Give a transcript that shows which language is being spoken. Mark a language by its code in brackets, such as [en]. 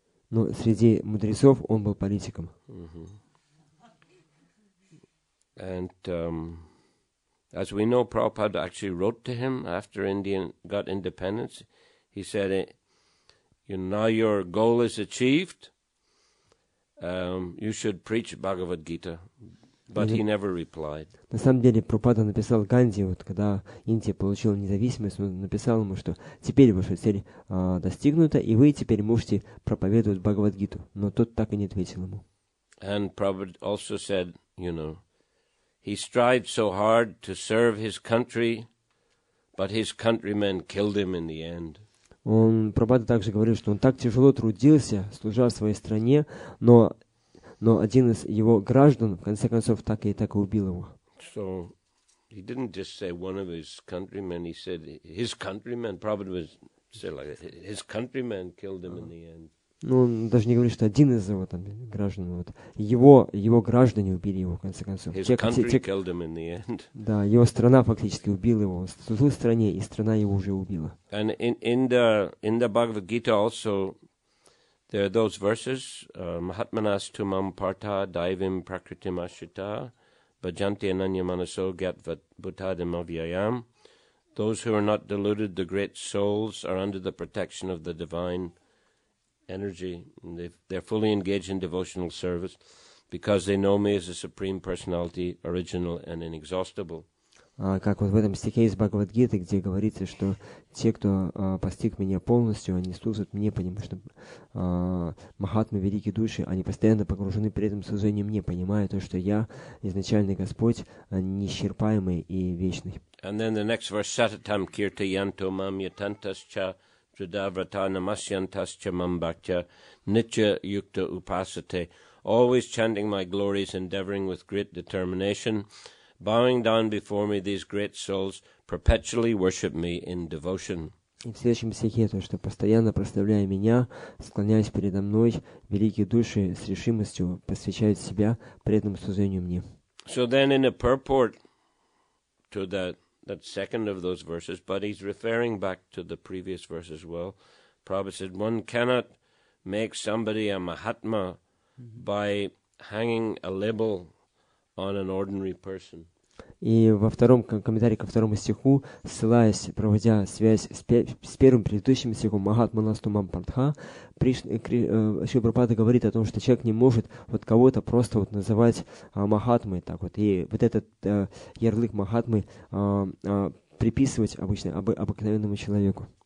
[ru] Но среди мудрецов он был политиком. [en] And as we know, Prabhupada actually wrote to him after India got independence. He said, now your goal is achieved. You should preach Bhagavad Gita. But he never replied. [ru] На самом деле, Прабхупада написал Ганди, вот когда Индия получила независимость, он написал ему, что теперь ваша цель достигнута, и вы теперь можете проповедовать Бхагавад-гиту. Но тот так и не ответил ему. [en] And Prabhupada also said, he strived so hard to serve his country, but his countrymen killed him in the end. [ru] Прабхупада также говорил, что он так тяжело трудился, служа своей стране, но один из его граждан, в конце концов, так и убил его. [en] So he didn't just say one of his countrymen, he said his countrymen, Prabhupada was say like his countrymen killed him in the end. [ru] Он даже не говорит, что один из его граждан, его граждане убили его, в конце концов. [en] His country killed him in the end. [ru] Да, его страна фактически убила его. Он служил стране, и страна его уже убила. [en] And in the Bhagavad Gita also, there are those verses, [sa] Mahatmanas tumam partha daivim prakritim ashita bhajanti ananya manaso gyatvat bhutadim avyayam. [en] Those who are not deluded, the great souls, are under the protection of the divine energy. And they're fully engaged in devotional service because they know me as a supreme personality, original and inexhaustible. [ru] Как вот в этом стихе из Бхагавад-гиты, где говорится, что те, кто постиг меня полностью, они служат мне, потому что Махатмы, великие души, они постоянно погружены при этом служении мне, понимая то, что я, изначальный Господь, неисчерпаемый и вечный. [en] And then the next verse, [sa] Satatam kirtayanto mam yatantascha Tridhavrata namasyantascha mam bhaktya nitya yukta upasate, [en] always chanting my glories, endeavoring with great determination, bowing down before me, these great souls perpetually worship me in devotion. [ru] И в следующем стихе то, что постоянно прославляя меня, склоняясь передо мной, великие души с решимостью посвящают себя преданному служению мне. [en] So then in a purport to that second of those verses, but he's referring back to the previous verse as well. Prabhupada said, one cannot make somebody a Mahatma by hanging a label on an ordinary person. [ru] И во втором комментарии ко второму стиху, ссылаясь, проводя связь с первым предыдущим стихом [sa] Махатманас тумам партха, [ru] Шрила Прабхупада говорит о том, что человек не может вот кого-то просто вот называть Махатмой, так вот, и вот этот ярлык Махатмы приписывать обыкновенному человеку.